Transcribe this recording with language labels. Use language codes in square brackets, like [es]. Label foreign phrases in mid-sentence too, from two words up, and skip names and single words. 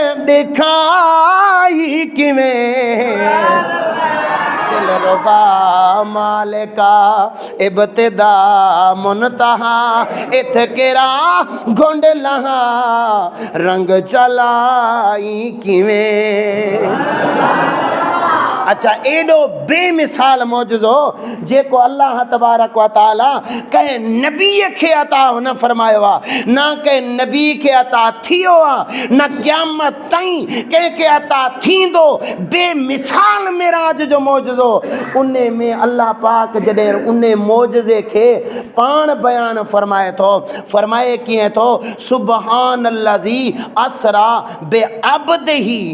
[skr] दिखाई किवें दिलरुबा मालिका इब्तिदा मुनतहा इत केरा घुंड लहा रंग चलाई किवें। [sd] अच्छा एडो बेमिसाल मौजूदो जेको [ar] الله تبارك وتعالى [sd] कहे नबी के अता न फरमायो आ ना के नबी के अता थियो आ ना क़यामत ताईं के अता थींदो। बेमिसाल मिराज जो मौजूदो उन्ने में अल्लाह पाक जॾहिं उन्ने मौजूदे के पाण बयान फरमाए थो फरमाए कीअं थो [ar] سبحان الذي أسرى بعبده.